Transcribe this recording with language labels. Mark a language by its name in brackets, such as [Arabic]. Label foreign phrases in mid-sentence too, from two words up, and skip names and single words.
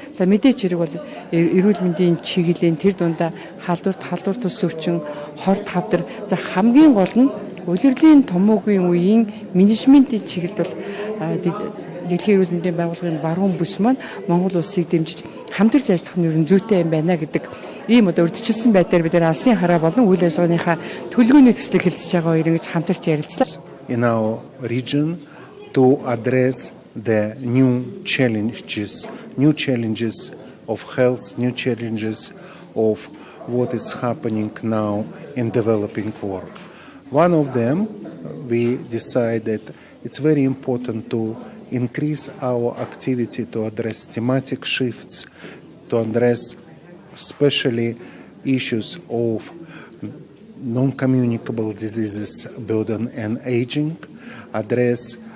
[Mongolian] За мэдээч хэрэг бол эрүүл мэндийн чиглэлийн тэр дундаа халдвар тус өвчин, хорт хавдар, за хамгийн гол нь улирлын томоогийн үеийн менежментийн чиглэлд бол Дэлхийн эрүүл мэндийн байгууллагын баруун бүс маань Монгол улсыг дэмжиж хамтарч ажиллах нь ер нь зүйтэй юм байна гэдэг ийм урьдчилсан байдлаар бид алсын хараа болон үйл ажиллагааныхаа төлөвлөгөөний төслийг хэлцэж байгаа хоёр ингэж хамтарч ярилцлаа. [English] In our region to address the new challenges of health, new challenges of what is happening now in developing world. One of them, we decided it's very important to increase our activity to address thematic shifts, to address especially issues of non-communicable diseases, burden and aging, address